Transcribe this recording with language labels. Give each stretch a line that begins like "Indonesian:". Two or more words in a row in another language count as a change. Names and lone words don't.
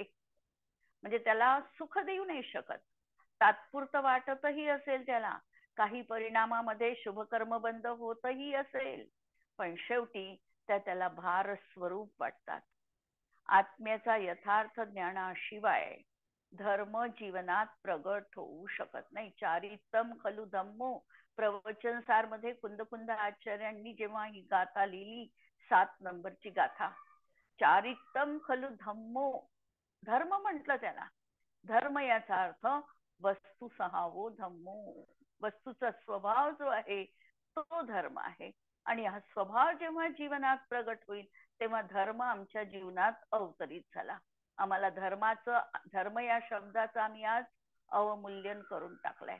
Marathi: म्हणजे त्याला सुख देऊ नाही शकत. तात्पुरतं वाटतही असेल त्याला, काही परिणामामध्ये शुभकर्म बंद होतही असेल, पण शेवटी त्याला भार स्वरूप वाटतात. आत्म्याचा यथार्थ ज्ञानाशिवाय धर्म जीवनात प्रगट होऊ शकत नाही.
Prakrit languages: चारित्तम खलु धम्मो
Marathi: प्रवचन सार मध्ये कुंद आचार्यांनी जेव्हा ही गाथा लिहिली, 7 नंबरची गाथा,
Prakrit languages: चारित्तम खलु धम्मो,
Marathi: धर्म म्हटलं त्याला. धर्म याचा अर्थ
Prakrit languages: वस्तू सहावो धम्मो,
Marathi: वस्तूचा स्वभाव जो आहे तो धर्म आहे. आणि हा स्वभाव जेव्हा जीवनात प्रगट होईल तेव्हा धर्म आमच्या जीवनात अवतरित झाला. आम्हाला धर्म या शब्दाचं आम्ही आज अवमूल्यन करून टाकलंय.